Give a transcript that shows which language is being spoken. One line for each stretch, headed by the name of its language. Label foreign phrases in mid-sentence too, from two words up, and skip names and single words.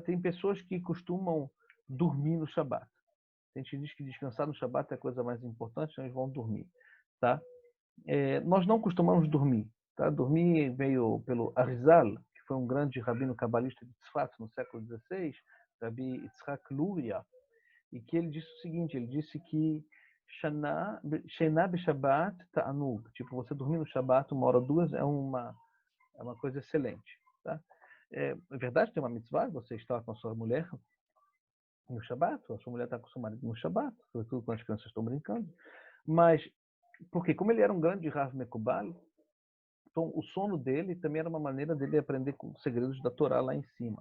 Portuguese: Tem pessoas que costumam dormir no Shabbat. A gente diz que descansar no Shabbat é a coisa mais importante, então eles vão dormir, tá? Nós não costumamos dormir, tá? Dormir veio pelo Arizal, que foi um grande rabino cabalista de Tzfat no século XVI, Rabbi Yitzhak Luria, e que ele disse o seguinte, ele disse que
Hebrew: שינה בשבת תענוג,
Portuguese: tipo, você dormir no Shabbat uma hora ou duas é uma coisa excelente. Tá? É verdade, tem uma mitzvah, você está com a sua mulher no Shabbat, a sua mulher está com o seu marido no Shabbat, sobretudo quando as crianças estão brincando, mas, porque como ele era um grande Rav Mekubal, então o sono dele também era uma maneira dele aprender os segredos da Torá lá em cima.